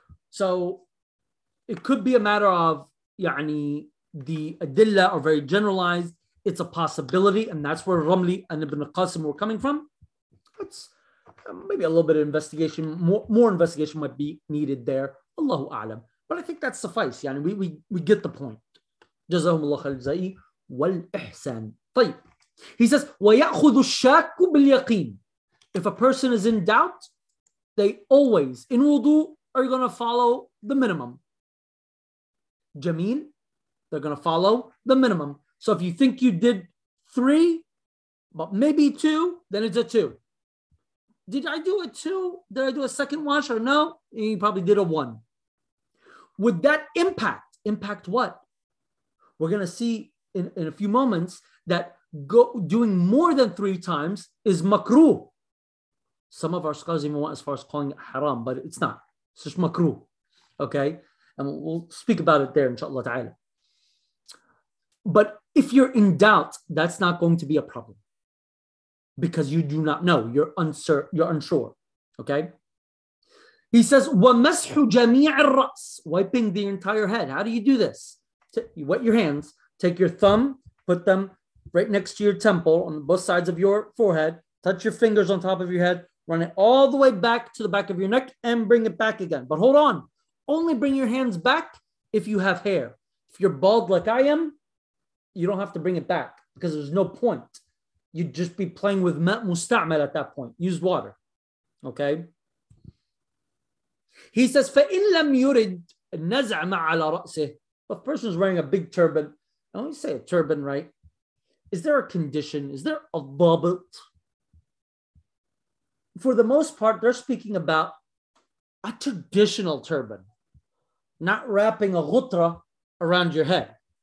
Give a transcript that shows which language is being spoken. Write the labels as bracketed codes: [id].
[en] So it could be a matter of, يعني, the adilla are very generalized. It's a possibility, and that's where Ramli and Ibn Qasim were coming from. It's maybe a little bit of investigation. More investigation might be needed there. Allahu A'lam. But I think that suffice. يعني, we get the point. [ar] جزاهم الله خير الجزاء والإحسان. طيب. [en] He says, [ar] وَيَأْخُذُ الشَّاكُ بِالْيَقِينِ. [en] If a person is in doubt, they always, in wudu, are going to follow the minimum. Jameel, they're going to follow the minimum. So if you think you did three, but maybe two, then it's a two. Did I do a two? Did I do a second wash or no? You probably did a one. Would that impact what? We're going to see in a few moments that doing more than three times is makruh. Some of our scholars even went as far as calling it haram, but it's not. It's just makruh. Okay? And we'll speak about it there, inshallah ta'ala. But if you're in doubt, that's not going to be a problem. Because you do not know. You're unsure. Okay? He says, [ar] وَمَسْحُ جَمِيعِ الرَّأْسِ. [en] Wiping the entire head. How do you do this? You wet your hands, take your thumb, put them right next to your temple on both sides of your forehead, touch your fingers on top of your head, run it all the way back to the back of your neck and bring it back again. But hold on, only bring your hands back if you have hair. If you're bald like I am, you don't have to bring it back because there's no point. You'd just be playing with ma' musta'mal at that point, used water. Okay? He says, [ar] فَإِن لَمْ يُرِدْ نَزْعَ مَعَ عَلَى رَأْسِهِ. [en] A person is wearing a big turban. And when you say a turban, right? Is there a condition? Is there a dhabit? For the most part, they're speaking about a traditional turban, not wrapping a ghutra around your head.